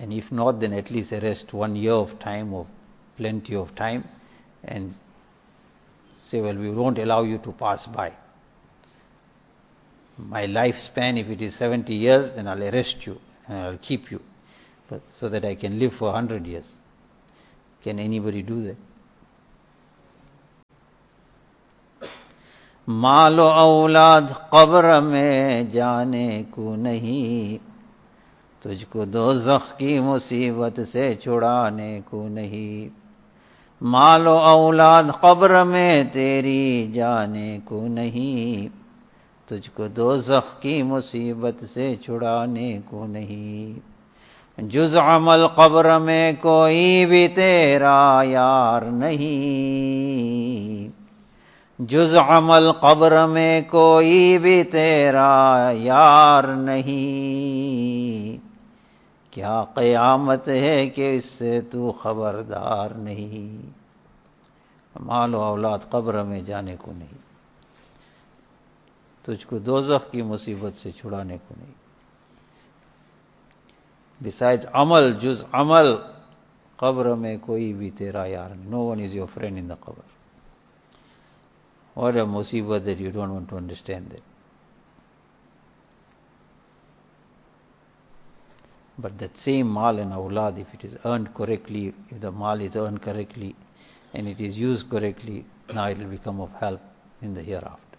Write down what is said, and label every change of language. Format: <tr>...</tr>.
<en>And if not, then at least arrest 1 year of time, or plenty of time, and say, well, we won't allow you to pass by. My lifespan, if it is 70 years, then I'll arrest you and I'll keep you, but so that I can live for 100 years. Can anybody do that?</en> <ur>مال و اولاد قبر میں جانے کو نہیں، تجھ کو دوزخ کی مصیبت سے چھڑانے کو نہیں، مال و اولاد قبر میں تیری جانے کو نہیں، تجھ کو دوزخ کی مصیبت سے چھڑانے کو نہیں، جز عمل قبر میں کوئی بھی تیرا یار نہیں، جز عمل قبر میں کوئی بھی تیرا یار نہیں، کیا قیامت ہے کہ اس سے تو خبردار نہیں، مال و اولاد قبر میں جانے کو نہیں، تجھ کو دوزخ کی مصیبت سے چھڑانے کو نہیں. Besides عمل، جز عمل قبر میں کوئی بھی تیرا یار نہیں.</ur> <en>No one is your friend in the قبر. What a مصیبت that you don't want to understand it. But that same مال and اولاد, if it is earned correctly, if the مال is earned correctly and it is used correctly, now it will become of help in the hereafter.</en>